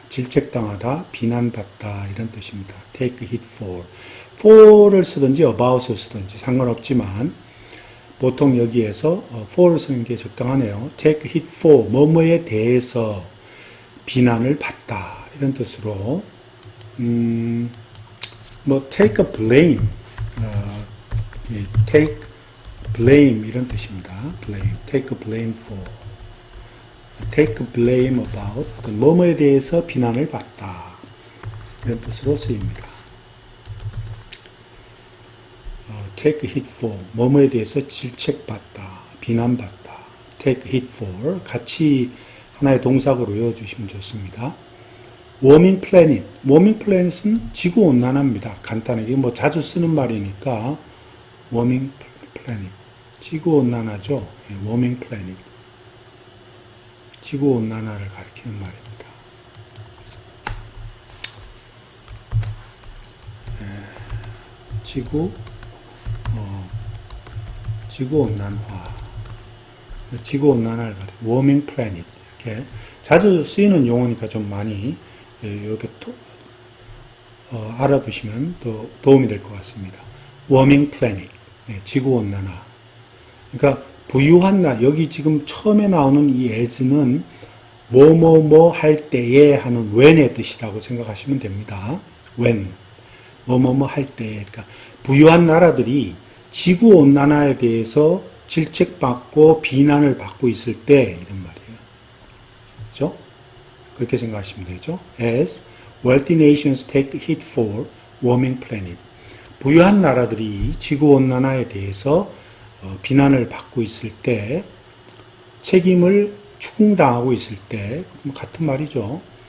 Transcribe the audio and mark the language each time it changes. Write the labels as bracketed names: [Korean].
[Korean] 질책당하다, 비난받다, 이런 뜻입니다. [English] take a hit for. [Korean] for를 쓰든지 about을 쓰든지 상관없지만 보통 여기에서 for를 쓰는 게 적당하네요. [English] take a hit for, [Korean] 뭐뭐에 대해서 비난을 받다, 이런 뜻으로 뭐 [English] take a blame, take blame [Korean] 이런 뜻입니다. [English] blame, take a blame for, take a blame about, [Korean] 뭐뭐에 대해서 비난을 받다 이런 뜻으로 쓰입니다. [English] take a hit for, [Korean] 뭐뭐에 대해서 질책받다, 비난받다. [English] take a hit for, [Korean] 같이 하나의 동사구로 외워주시면 좋습니다. [English] warming planet, warming planet은 [Korean] 지구온난화입니다. 간단하게 뭐 자주 쓰는 말이니까 [English] warming planet, [Korean] 지구온난화죠. [English] warming planet, [Korean] 지구온난화를 가리키는 말입니다. 지구온난화, 지구온난화를 가리키는 [English] warming planet, [Korean] 이렇게 자주 쓰이는 용어니까 좀 많이 이렇게 알아두시면 또 도움이 될 것 같습니다. [English] warming planet, 지구온난화. [Korean] 그러니까 부유한 날, 여기 지금 처음에 나오는 이 as는 뭐뭐뭐 할 때에 하는 when의 뜻이라고 생각하시면 됩니다. when, 뭐뭐뭐 할 때에. 그러니까 부유한 나라들이 지구온난화에 대해서 질책받고 비난을 받고 있을 때 이런 말이에요. 그렇죠? 그렇게 생각하시면 되죠. [English] As wealthy nations take hit for warming planet. [Korean] 부유한 나라들이 지구온난화에 대해서 비난을 받고 있을 때, 책임을 추궁당하고 있을 때, 같은 말이죠.